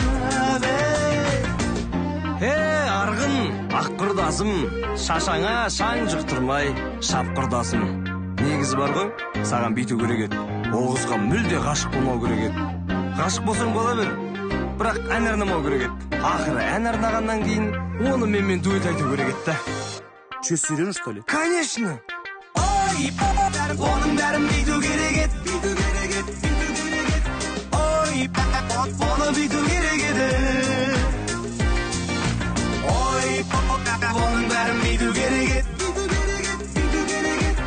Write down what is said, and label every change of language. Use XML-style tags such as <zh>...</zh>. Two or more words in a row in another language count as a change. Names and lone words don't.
<kk>Арғын, ақ құрдасым, шашаңа шаң жұқтырмай, шап құрдасым. Негізі бар ғой, саған бүйту керек еді. Ол қызға мүлде ғашық болмау керек еді. Ғашық болсаң бола бер, бірақ ән арнамау керек еді. Ақыры ән арнағаннан кейін оны менімен дуэт айту керек еді.</kk> <ru>Че, серьезно, что ли? Конечно!</ru> <kk>Ой, оның бәрін бүйту керек еді, бүйту керек еді, бүйту керек еді. Ой, оны бүйту керек еді. Ой, оның бәрін бүйту керек еді, бүйту керек еді, бүйту керек еді.</kk>